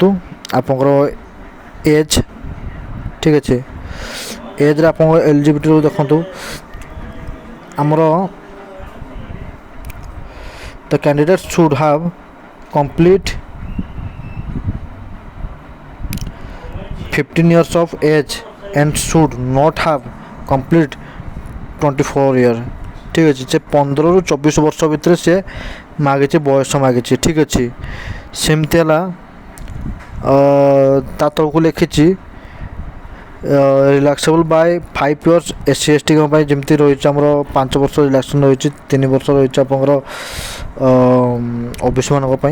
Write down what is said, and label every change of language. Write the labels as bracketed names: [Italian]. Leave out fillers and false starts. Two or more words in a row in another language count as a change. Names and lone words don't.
[Odia] ଆପଣଙ୍କର ଏଜ୍, ଠିକ୍ ଅଛି, ଏଜ୍ରେ ଆପଣଙ୍କର ଏଲିଜିବିଲିଟି ଦେଖନ୍ତୁ। [English] ଆମର the candidate should have complete 15 years of age and should not have complete 24 years। [Odia] ঠিক ଅଛି, ସେ 15ରୁ 24 ବର୍ଷ ଭିତରେ ସେ ମାଗିଛି, ବୟସ ମାଗିଛି। ଠିକ୍ ଅଛି, ସେମିତି ହେଲା ତା ତଳକୁ ଲେଖିଛି [English] relaxable by 5 years [Odia] SC ST ପାଇଁ ଯେମିତି ରହିଛି ଆମର 5 ବର୍ଷ ରିଲାକ୍ସେସନ୍ ରହିଛି, 3 ବର୍ଷ ରହିଛି ଆପଣଙ୍କର OBC ମାନଙ୍କ ପାଇଁ।